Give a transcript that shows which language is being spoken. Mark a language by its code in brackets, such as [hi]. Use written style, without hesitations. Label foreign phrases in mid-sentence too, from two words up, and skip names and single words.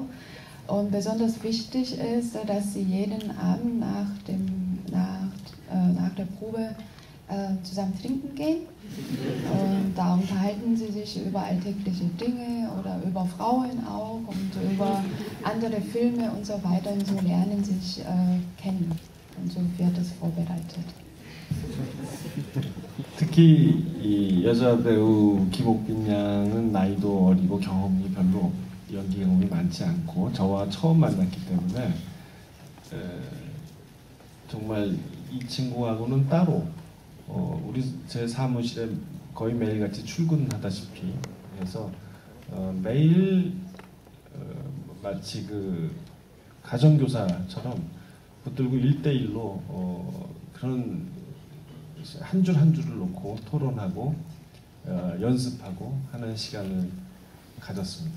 [de] Und besonders wichtig ist, dass sie jeden Abend nach der Probe zusammen trinken gehen. Und da unterhalten sie sich über alltägliche Dinge oder über Frauen auch und über andere Filme und so weiter. Und so lernen sie sich kennen. Und so wird es vorbereitet. [ko] 특히 이 여자 배우 김옥빈 양은 나이도 어리고 경험이 별로 연기 경험이 많지 않고 저와 처음 만났기 때문에 정말 이 친구하고는 따로 우리 제 사무실에 거의 매일같이 출근하다시피 해서 매일 마치 그 가정교사처럼 붙들고 1대1로 그런 한 줄 한 줄을 놓고 토론하고 연습하고 하는 시간을 가졌습니다.